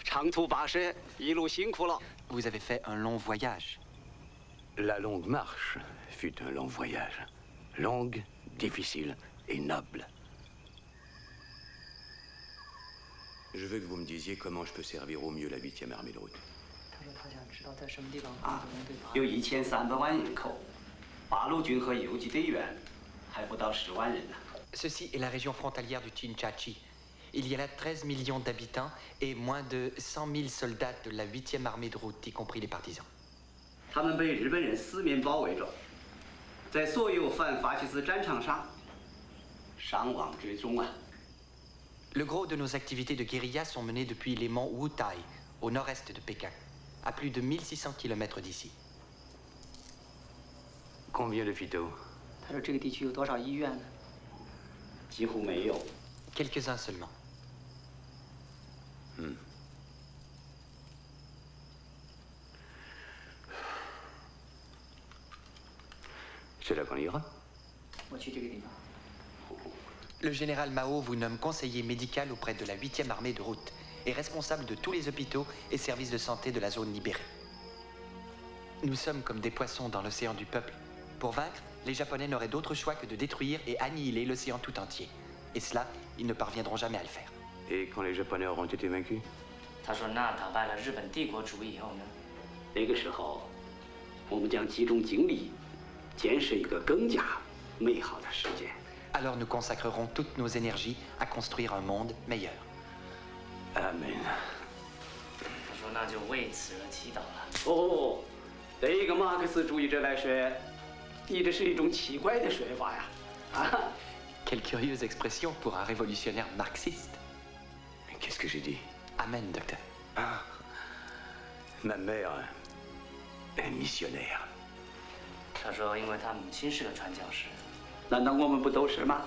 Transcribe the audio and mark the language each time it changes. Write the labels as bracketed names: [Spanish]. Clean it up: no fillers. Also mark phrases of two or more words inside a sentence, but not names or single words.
[French] Vous avez fait un long voyage. La longue marche fut un long voyage. Longue, difficile et noble. Je veux que vous me disiez comment je peux servir au mieux la 8e armée de route. [Chinese] 有1300万人口，八路军和游击队员还不到10万人呢。 [French] Ceci est la région frontalière du Chinchachi. Il y a là 13 millions d'habitants et moins de 100 000 soldats de la 8e armée de route, y compris les partisans. [Chinese] 他们被日本人四面包围着，在所有反法西斯战场上伤亡之中啊。 [French] Le gros de nos activités de guérilla sont menées depuis les monts Wutai, au nord-est de Pékin, à plus de 1600 km d'ici. Combien d'hôpitaux? [Chinese] 他说这个地区有多少医院呢？几乎没有。 [French] Quelques-uns seulement. C'est là qu'on ira. [Chinese] 我去这个地方。 [French] Le général Mao vous nomme conseiller médical auprès de la 8e armée de route et responsable de tous les hôpitaux et services de santé de la zone libérée. Nous sommes comme des poissons dans l'océan du peuple. Pour vaincre, les Japonais n'auraient d'autre choix que de détruire et annihiler l'océan tout entier. Et cela, ils ne parviendront jamais à le faire. Et quand les Japonais auront été vaincus? [Chinese] 他说，那打败了日本帝国主义以后呢？那个时候，我们将集中精力，建设一个更加美好的世界。 [French] Alors nous consacrerons toutes nos énergies à construire un monde meilleur. Amen. [Chinese] 他说，那就为此而祈祷了。哦，对一个马克思主义者来说，你这是一种奇怪的说法呀！啊。 [French] Quelle curieuse expression pour un révolutionnaire marxiste. Qu'est-ce que j'ai dit? Amen, docteur. Ah, ma mère est missionnaire. [Chinese] 他说，因为他母亲是个传教士。难道我们不都是吗？